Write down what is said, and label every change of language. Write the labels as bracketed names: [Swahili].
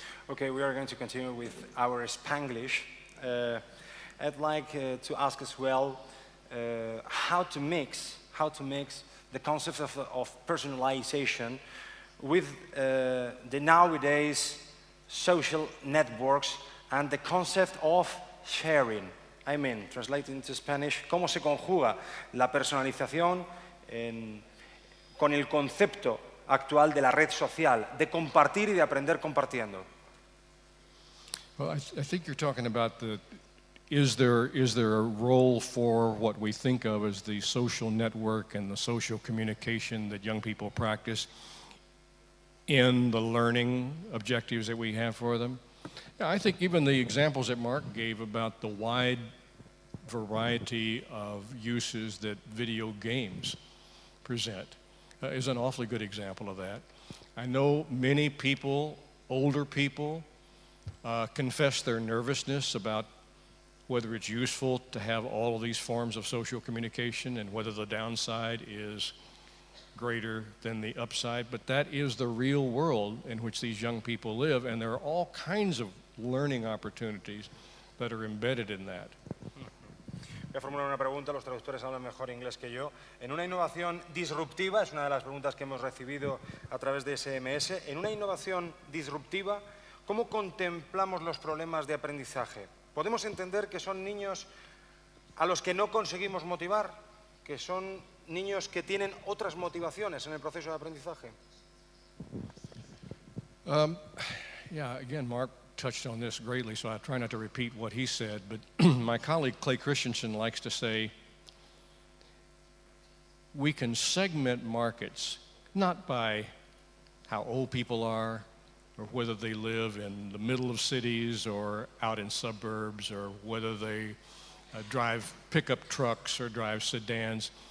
[English] Okay, we are going to continue with our Spanglish. I'd like to ask as well how to mix the concept of personalization with the nowadays social networks and the concept of sharing. I mean, translating into Spanish, [Spanish] ¿cómo se conjuga la personalización con el concepto actual de la red social, de compartir y de aprender compartiendo? [English] Well, I think you're talking about is there a role for what we think of as the social network and the social communication that young people practice in the learning objectives that we have for them? I think even the examples that Mark gave about the wide variety of uses that video games present is an awfully good example of that. I know many people, older people, confess their nervousness about whether it's useful to have all of these forms of social communication and whether the downside is greater than the upside, but that is the real world in which these young people live, and there are all kinds of learning opportunities that are embedded in that. [Spanish] Voy a formular una pregunta, los traductores hablan mejor inglés que yo. En una innovación disruptiva, es una de las preguntas que hemos recibido a través de SMS, en una innovación disruptiva, ¿cómo contemplamos los problemas de aprendizaje? ¿Podemos entender que son niños a los que no conseguimos motivar, que son niños que tienen otras motivaciones en el proceso de aprendizaje? [English] Yeah, again, Mark touched on this greatly, so I try not to repeat what he said, but my colleague Clay Christensen likes to say, we can segment markets not by how old people are, or whether they live in the middle of cities or out in suburbs, or whether they drive pickup trucks or drive sedans.